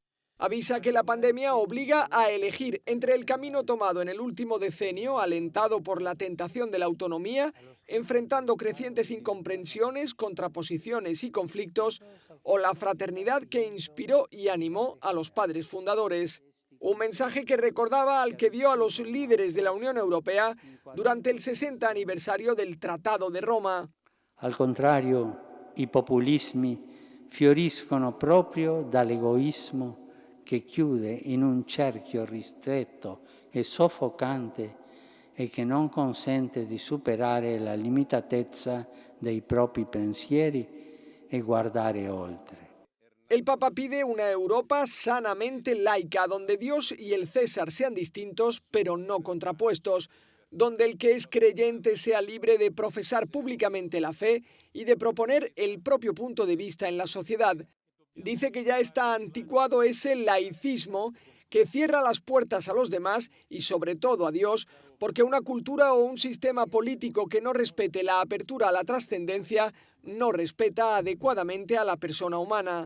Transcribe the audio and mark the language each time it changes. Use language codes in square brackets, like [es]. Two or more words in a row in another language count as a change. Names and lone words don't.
[es] Avisa que la pandemia obliga a elegir entre el camino tomado en el último decenio, alentado por la tentación de la autonomía, enfrentando crecientes incomprensiones, contraposiciones y conflictos, o la fraternidad que inspiró y animó a los padres fundadores. Un mensaje que recordaba al que dio a los líderes de la Unión Europea durante el 60 aniversario del Tratado de Roma. [it] Al contrario, i populismi fioriscono proprio dall'egoismo che chiude in un cerchio ristretto e soffocante e che non consente di superare la limitatezza dei propri pensieri e guardare oltre. [es] El Papa pide una Europa sanamente laica, donde Dios y el César sean distintos, pero no contrapuestos, donde el que es creyente sea libre de profesar públicamente la fe y de proponer el propio punto de vista en la sociedad. Dice que ya está anticuado ese laicismo que cierra las puertas a los demás y sobre todo a Dios, porque una cultura o un sistema político que no respete la apertura a la trascendencia no respeta adecuadamente a la persona humana.